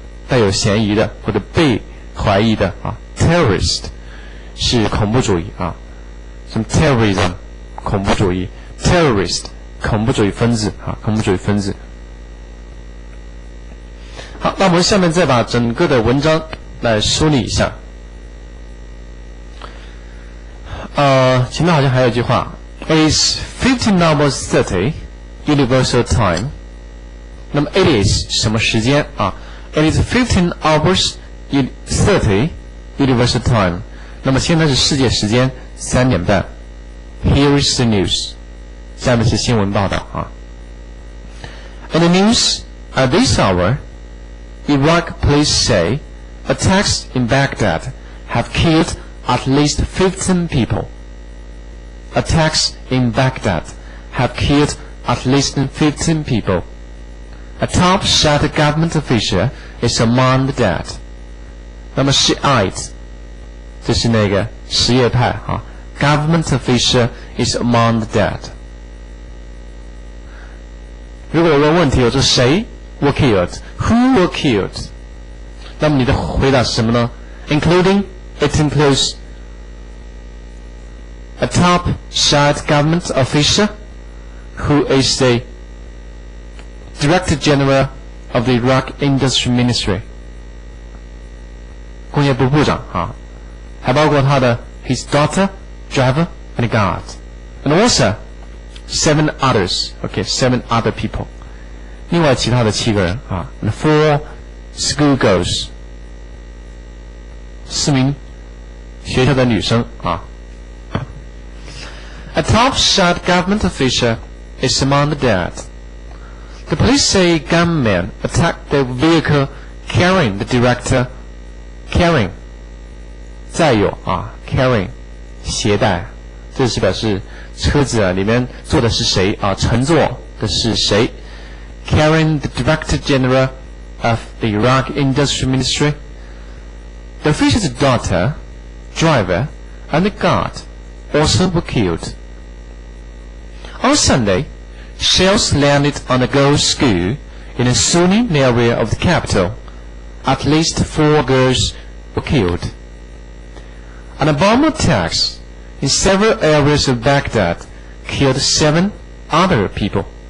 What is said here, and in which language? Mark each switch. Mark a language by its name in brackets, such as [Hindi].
[Chinese] 带有嫌疑的或者被怀疑的啊 ，terrorist 是恐怖主义啊，什么 terrorism 恐怖主义 ，terrorist 恐怖主义分子啊，恐怖主义分子。好，那我们下面再把整个的文章来梳理一下。前面好像还有一句话 [English] ，It is 15 hours 30 universal time。 [Chinese] 那么 [English] it is [Chinese] 什么时间啊？ [English] It is 15 hours 30 universal time。 [Chinese] 那么现在是世界时间3点半。 [English] Here is the news。 [Chinese] 下面是新闻报道啊。 [English] In the news at this hour, Iraq police say attacks in Baghdad have killed at least 15 people. Attacks in Baghdad have killed at least 15 people.A top Shiite government official is among the dead. [Chinese] 那么 Shiite 这是那个什叶派啊 [English] ，government official is among the dead. [Chinese] 如果我问问题，我说谁 [English] were killed? Who were killed? [Chinese] 那么你的回答是什么呢 [English] ？Including, it includes a top Shia government official who is the Director General of the Iraq Industry Ministry. [Chinese] 工业部部长啊，还包括他的 [English] his daughter, driver, and guard, and also 7 others. Okay, 7 other people. [Chinese] 另外其他的7个人啊 [English] and 4 schoolgirls. [Chinese] 4名学校的女生啊。 [English] A top Shia government official is among the dead. The police say gunmen attacked the vehicle carrying the director. [Chinese] Carrying 载有啊 carrying 携带，这是表示车子啊里面坐的是谁啊，乘坐的是谁 [English] Carrying the Director General of the Iraq Industry Ministry. The official's daughter, driver, and the guard also were killed. On Sunday, shells landed on a girls' school in a Sunni area of the capital. At least 4 girls were killed. And bomb attacks in several areas of Baghdad killed 7 other people.